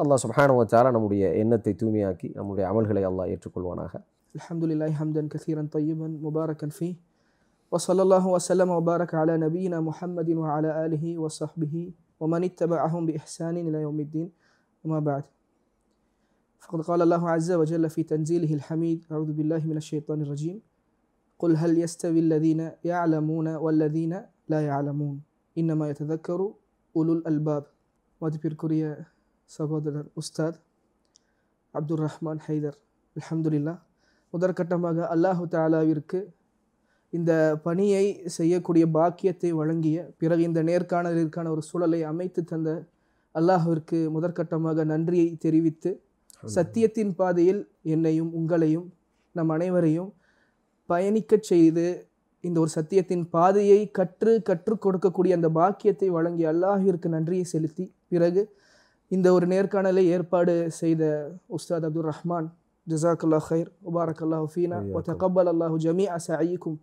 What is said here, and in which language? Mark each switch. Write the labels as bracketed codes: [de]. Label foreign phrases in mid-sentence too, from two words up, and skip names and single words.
[ar] الله سبحانه وتعالى [ta] நம்முடைய எண்ணத்தை தூய்மையாக்கி நம்முடைய அமல்களை அல்லாஹ் ஏற்றுக்கொள்வானாக. [ar] الحمد لله حمدا كثيرا طيبا مباركا في وصلى الله وسلم وبارك على نبينا محمد وعلى آله وصحبه ومن اتبعهم بإحسان إلى يوم الدين. أما بعد. فقد قال الله عز وجل في تنزيله الحميد: أعوذ بالله من الشيطان الرجيم قل هل يستوي الذين يعلمون والذين لا يعلمون إنما يتذكر أولو الألباب. [ta] மதிப்பிற்குரிய சகோதரர் உஸ்தாத் அப்துல் ரஹ்மான் ஹைதர், அல்ஹம்துலில்லாஹ், முதற்கட்டமாக அல்லாஹு தஆலாவிற்கு இந்த பணியை செய்யக்கூடிய பாக்கியத்தை வழங்கிய பிறகு இந்த நேர்காணலிற்கான ஒரு சூழலை அமைத்து தந்த அல்லாஹுவிற்கு முதற்கட்டமாக நன்றியை தெரிவித்து, சத்தியத்தின் பாதையில் என்னையும் உங்களையும் நம் அனைவரையும் பயணிக்கச் செய்து இந்த ஒரு சத்தியத்தின் பாதையை கற்றுக் கொடுக்கக்கூடிய அந்த பாக்கியத்தை வழங்கிய அல்லாஹிற்கு நன்றியை செலுத்தி, பிறகு இந்த ஒரு நேர்காணலை ஏற்பாடு செய்த உஸ்தாத் அப்துல் ரஹ்மான், [ar] جزاك الله خير بارك الله فينا وتقبل الله جميع سعيكم.